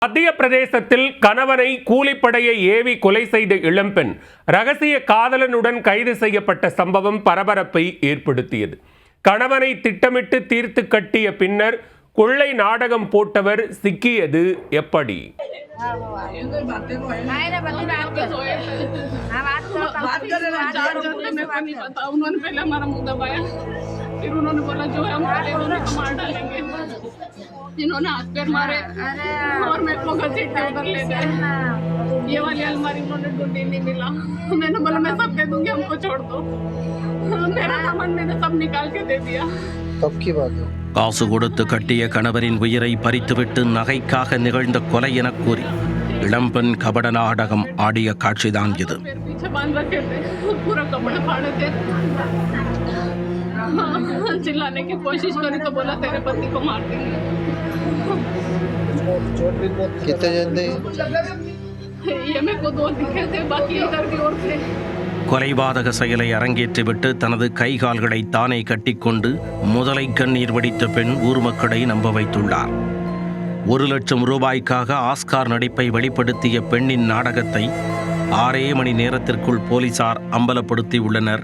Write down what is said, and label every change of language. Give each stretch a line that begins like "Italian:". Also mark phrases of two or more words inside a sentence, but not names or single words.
Tamil: மத்திய பிரதேசத்தில் கணவனை கூலிப்படையை ஏவி கொலை செய்த இளம்பெண் ரகசிய காதலனுடன் கைது செய்யப்பட்ட சம்பவம் பரபரப்பை ஏற்படுத்தியது. கணவனை திட்டமிட்டு தீர்த்து கட்டிய பின்னர் கொள்ளை நாடகம் போட்டவர் சிக்கியது எப்படி?
Hindi: जिन्होंने हाथ पैर मारे और मेरे को घसीटते उधर ले गए। ये वाली अलमारी उन्होंने ढूंढी नहीं मिला। मैंने बोला मैं सब दे दूंगी, हमको छोड़ दो। मेरा सामान मैंने सब निकाल के दे दिया। कब की बात है?
Tamil: காசு கொடுத்து கட்டிய கணவரின் உயிரை பறித்துவிட்டு நகைக்காக நிகழ்ந்த கொலை என கூறி இளம்பெண் கபட நாடகம் ஆடிய காட்சிதான் இது.
Hindi: पीछे बांध रखे थे, पूरा कपड़ा फाड़े थे। चिल्लाने की कोशिश करी तो बोला तेरे पति को मार देंगे। कितने जन थे? ये मेरे को दो दिखे थे, बाकी इधर भी और थे।
Tamil: கொலைபாதக செயலை அரங்கேற்றிவிட்டு தனது கைகால்களை தானே கட்டிக்கொண்டு முதலை கண்ணீர் வடித்த பெண் ஊர் மக்களை நம்ப வைத்துள்ளார். 1,00,000 ரூபாய்க்காக ஆஸ்கார் நடிப்பை வெளிப்படுத்திய பெண்ணின் நாடகத்தை 6 மணி நேரத்திற்குள் போலீசார் அம்பலப்படுத்தியுள்ளனர்.